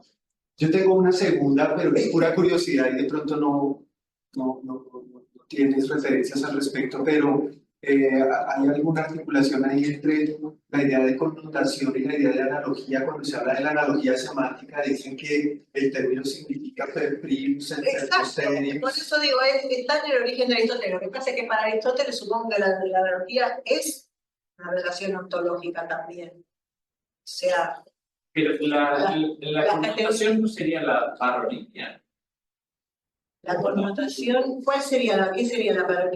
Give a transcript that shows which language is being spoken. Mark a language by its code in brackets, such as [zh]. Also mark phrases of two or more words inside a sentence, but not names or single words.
[es] Yo tengo una segunda, pero es pura curiosidad y de pronto no tienes referencias al respecto, pero ¿hay alguna articulación ahí entre la idea de connotación y la idea de analogía? Cuando se habla de la analogía semántica, dicen que el término significa [la] per primus, et per [es] Exacto. posterius. Por eso digo, está en el origen de Aristóteles. Lo que pasa es que para Aristóteles supongo que la analogía es una relación ontológica también. O sea, Pero la la connotación no sería la paronimia. la connotación, ¿qué sería la paronimia?